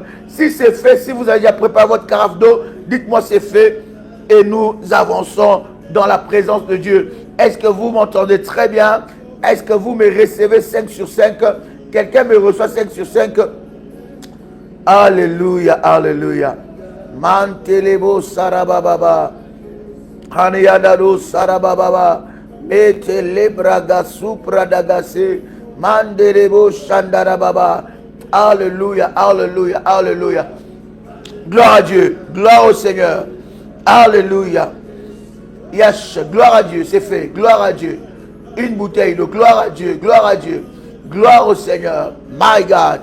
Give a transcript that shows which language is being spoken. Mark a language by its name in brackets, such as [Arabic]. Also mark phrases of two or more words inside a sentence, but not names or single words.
[French] Si c'est fait, si vous avez déjà préparé votre carafe d'eau, dites-moi c'est fait et nous avançons dans la présence de Dieu. Est-ce que vous m'entendez très bien? Est-ce que vous me recevez 5 sur 5? Quelqu'un me reçoit 5 sur 5? Alléluia, alléluia. Mantelebo sarababa. Haneyadado sarababa. Metelebraga supradagase. Mandelebo shandarababa. Alléluia, alléluia, alléluia. Gloire à Dieu, gloire au Seigneur. Alléluia. Yes, gloire à Dieu, c'est fait. Gloire à Dieu. Une bouteille de gloire à Dieu, gloire à Dieu. Gloire au Seigneur. [English] My God.